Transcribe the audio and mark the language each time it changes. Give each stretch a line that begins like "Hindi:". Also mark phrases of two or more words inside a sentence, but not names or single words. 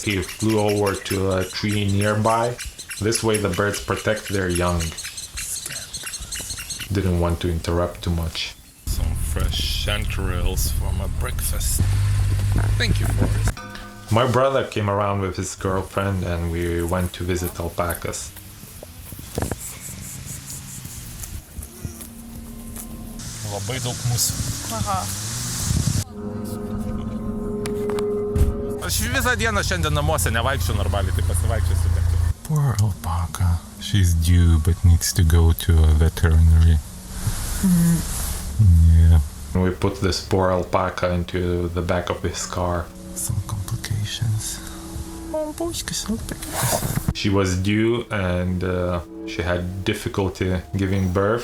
English: He flew over to a tree nearby. This way the birds protect their young. Didn't want to interrupt too much. Some fresh chanterelles for my breakfast. Thank you, Forrest. My brother came around with his girlfriend and we went to visit alpacas.
Lithuanian: Labai daug mūsų. Aha. Aš visą dieną šiandien namuose nevaikščiu normaliai, tai pasivaikščiosiu kartu.
English: Poor alpaca. She's due but needs to go to a veterinary. Yeah, We put this poor alpaca into the back of his car. some complications. She was due and she had difficulty giving birth.